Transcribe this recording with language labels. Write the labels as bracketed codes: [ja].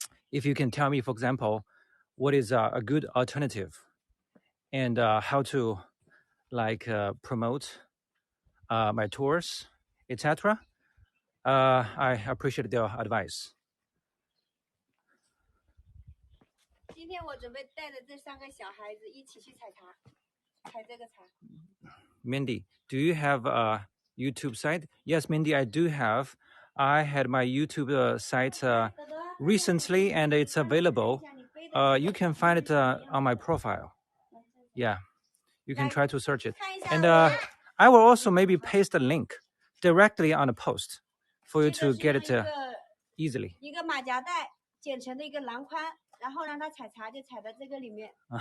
[en] If you can tell me, for example, what is a good alternative and how to promote my tours, etc. I appreciate your advice. [zh] 今天我准备带着这3个小孩子一起去采茶，采这个茶。 [en] Mindy, do you have a YouTube site? Yes, Mindy, I do have. I had my YouTube site recently, and it's available. You can find it on my profile. Yeah, you can try to search it. And I will also maybe paste a link directly on the post for you to get it easily. [zh] 一个马甲带剪成的一个篮筐，然后让他采茶就采到这个里面。